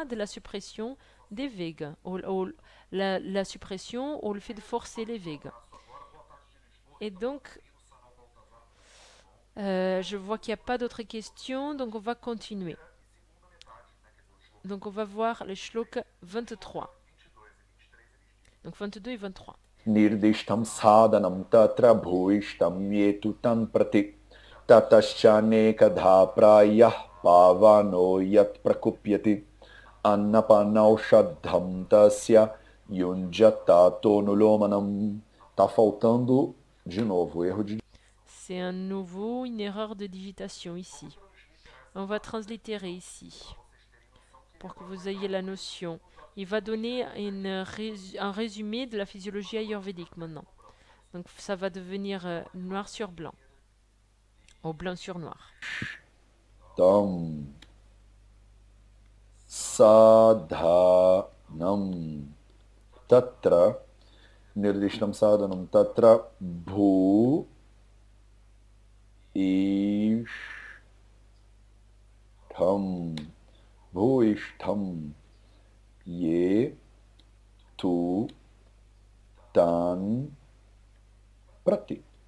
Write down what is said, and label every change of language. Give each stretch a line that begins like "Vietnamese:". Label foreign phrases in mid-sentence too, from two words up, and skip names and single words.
French: De la suppression des végas. La suppression ou le fait de forcer les végas. Et donc, je vois qu'il n'y a pas d'autres questions, donc on va continuer. Donc on va voir le shlok 23. Donc 22 et 23.
Sanskrit: Nirdishtam sadhanam tatra bhuishtam yetu tan prati tataschanekadha prayah pavano yat prakupyati annapanaushadham tasya yunjata tonulomanam.
Portuguese: Tá faltando, de novo, erro de...
French: C'est un nouveau, une erreur de digitation ici. On va translittérer ici, pour que vous ayez la notion. Il va donner un résumé de la physiologie ayurvédique maintenant. Donc ça va devenir noir sur blanc, ou blanc sur noir.
Sanskrit: Tam sadhanam tatra nirdishtam sadhanam tatra bhu ishtam bhuishtam ye tu tan prati.